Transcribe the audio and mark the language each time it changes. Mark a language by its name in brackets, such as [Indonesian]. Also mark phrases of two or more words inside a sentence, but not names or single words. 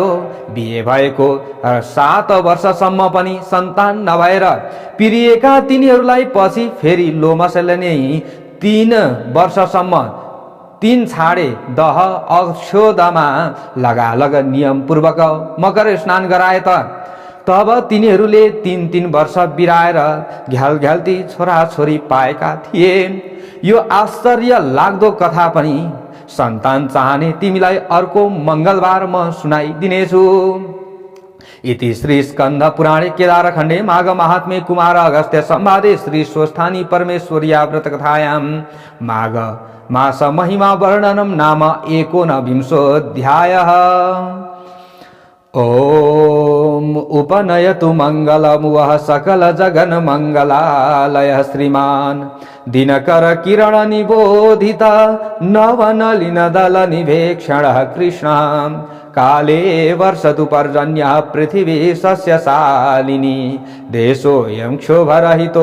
[Nepali] बिहे भएको 7 वर्षसम्म पनि सन्तान नभएर पिरिएका तिनीहरूलाई पछि फेरि लोमसले नै 3 वर्षसम्म 3 छाडे दह अक्षोदमा लगालग नियम पूर्वक मकर स्नान गराए तब तिनीहरूले 3 वर्ष बिराएर घ्यालघ्याल्ती छोराछोरी पाएका थिए। यो आश्चर्य लाग्दो कथा पनि सन्तान चाहने तिमीलाई अर्को मंगलबार म सुनाइदिनेछु। [Sanskrit] इति श्री स्कंद पुराणे केदारखण्डे माघ महात्म्ये कुमार अगस्त्य संवादे श्री स्वस्थानी परमेश्वर्या व्रत कथायां माघ मास महिमा वर्णनम नाम 19विंशोऽध्यायः। ओम उपनयतु मंगलम वह सकल जगन मंगलालय श्रीमान दिनकर किरण निबोधित नवनलिन दल निवेक्षण कृष्ण काले वर्षतु पर्जन्य पृथिवी सस्यशालिनी देशोऽयं क्षोभरहितो